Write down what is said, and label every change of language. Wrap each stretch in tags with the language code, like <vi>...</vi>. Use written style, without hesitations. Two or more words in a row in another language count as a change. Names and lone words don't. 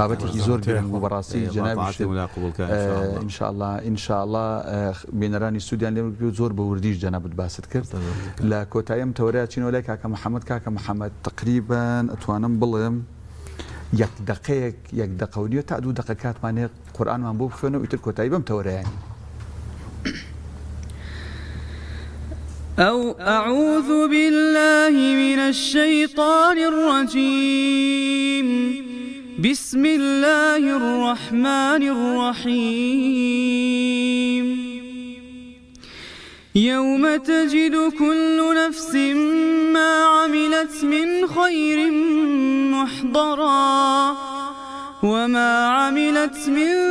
<ckb>بابەتێکی زۆر گرنگ و بەڕاستی جەنابی ئینشاءالله بینەرانی سوودیان لێ و زۆر بە وردیش جەنابەت باست کرد لە کۆتاییم تەورەیە چینەوە لای کاکە محەممەد تقریبان ئەتوانم بڵێم یەک دقەیەک یەک دقەونیە تا دوو دقە کاتمانێ قورئانمان بۆ بخوێنەوە ئیتر کۆتایی بەم تەورەیانی</ckb> <ar>أو أعوذ بالله من الشيطان الرجيم بسم الله الرحمن الرحيم يوم تجد كل نفس ما عملت من خير محضرا وما عملت من</ar>